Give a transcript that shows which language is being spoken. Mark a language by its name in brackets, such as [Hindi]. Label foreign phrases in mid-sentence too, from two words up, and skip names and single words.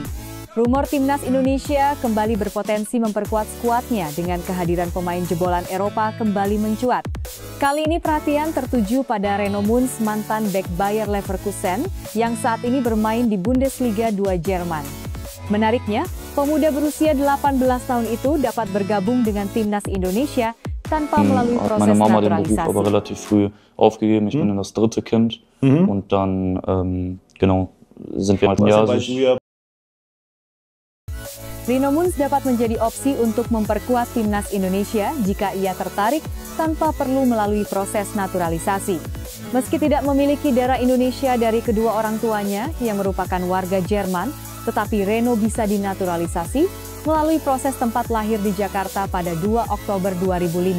[Indonesian] Rumor timnas Indonesia kembali berpotensi memperkuat skuadnya dengan kehadiran pemain jebolan Eropa kembali mencuat. Kali ini perhatian tertuju pada Reno Munz, mantan bek Bayer Leverkusen yang saat ini bermain di Bundesliga 2 Jerman. Menariknya, pemuda berusia 18 tahun itu dapat bergabung dengan timnas Indonesia tanpa melalui proses naturalisasi. [German] Meine Mama den Beruf aber relativ früh aufgegeben. Ich bin dann das 3. Kind und dann sind wir halt [Indonesian] Reno Munz dapat menjadi opsi untuk memperkuat timnas Indonesia jika ia tertarik tanpa perlu melalui proses naturalisasi. Meski tidak memiliki darah Indonesia dari kedua orang tuanya yang merupakan warga Jerman, tetapi Reno bisa dinaturalisasi melalui proses tempat lahir di Jakarta pada 2 Oktober 2005.